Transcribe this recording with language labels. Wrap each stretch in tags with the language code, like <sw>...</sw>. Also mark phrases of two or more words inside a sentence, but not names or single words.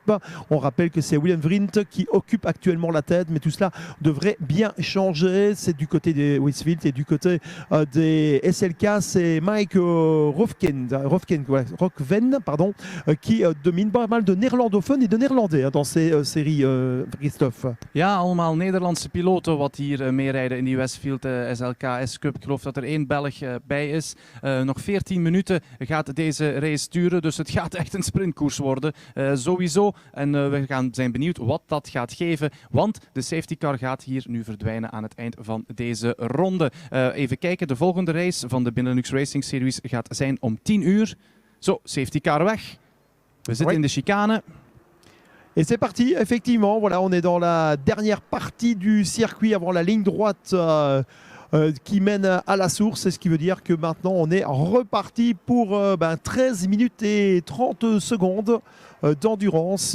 <fr>On rappelle que c'est William Vrind qui occupe actuellement la tête, mais tout cela devrait bien changer. C'est du côté des Westfield et du côté des SLK, c'est Mike Rofven, qui domine pas mal de néerlandophones et de néerlandais, hein, dans ces séries, Christophe. Christophe.</fr> <nl>Ja, allemaal Nederlandse piloten wat hier meerijden in die Westfield SLK S-Cup. Ik geloof dat er 1 Belg bij is. Nog 14 minuten gaat deze race duren, dus het gaat echt een sprintkoers worden. Sowieso. En we zijn benieuwd wat dat gaat geven, want de</nl> <en>safety car</en> <nl>gaat hier nu verdwijnen aan het eind van deze ronde. Even kijken, de volgende race van de Benelux Racing Series gaat zijn om 10 uur. Zo,</nl> <en>safety car</en> <nl>weg. We zitten in de chicane.</nl> <fr>Et c'est parti, effectivement, voilà, on est dans la dernière partie du circuit avant la ligne droite qui mène à la source. C'est ce qui veut dire que maintenant on est reparti pour 13 minutes et 30 secondes d'endurance.</fr>